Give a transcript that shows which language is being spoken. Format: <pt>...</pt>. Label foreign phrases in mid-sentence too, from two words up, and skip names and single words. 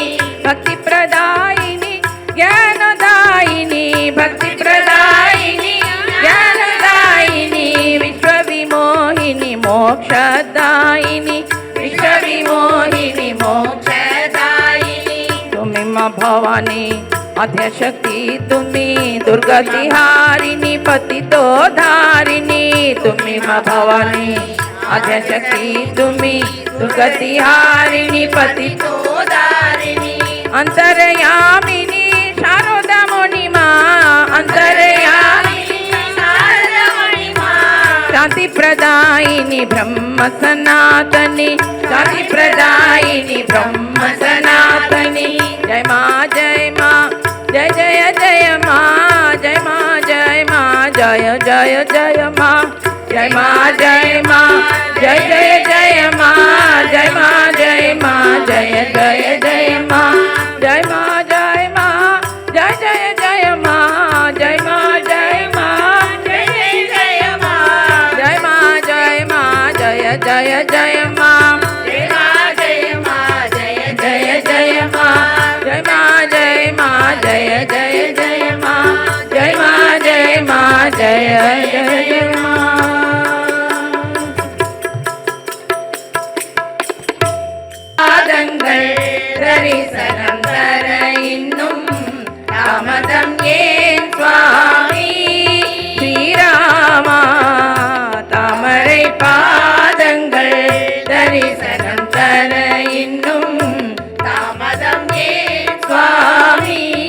<hi>भक्ति प्रदायिनी ज्ञानदायिनी, भक्ति प्रदायिनी ज्ञानदायिनी। विश्व विमोहिनी मोक्षदायिनी, विश्व विमोहिनी मोक्षदायिनी। तुम्हें माँ भवानी आद्यशक्ति तुम्ही, दुर्गतिहारिणी पतितो धारिणी। तुम्ही माँ भवानी आद्यशक्ति तुम्ही, दुर्गतिहारिणी पतितो धारिणी। अंतर्यामिनी शारदा मुनि माँ, अंतर्यामिनी शारदा मुनि माँ। शांति प्रदायिनी ब्रह्म सनातनी, शांति प्रदायिनी ब्रह्म सनातनी। जय माँ जय माँ, जय जय जय माँ, जय माँ जय माँ, जय जय जय माँ, जय माँ जय माँ, जय जय जय माँ, जय माँ जय माँ, जय जय जय माँ, जय माँ जय माँ, जय जय जय माँ, जय माँ जय माँ, जय जय जय माँ, जय माँ जय माँ, जय जय जय माँ, जय माँ जय माँ, जय जय जय माँ, जय माँ जय माँ, जय जय जय माँ, जय माँ जय माँ, जय जय माँ।</hi> <ta>பாதங்கள் தரிசனம் தர இன்னும் தாமதம் ஏன் சுவாமி ஸ்ரீராமா? தாமரை பாதங்கள் தரிசனம் தர இன்னும் தாமதம் ஏன் சுவாமி?</ta>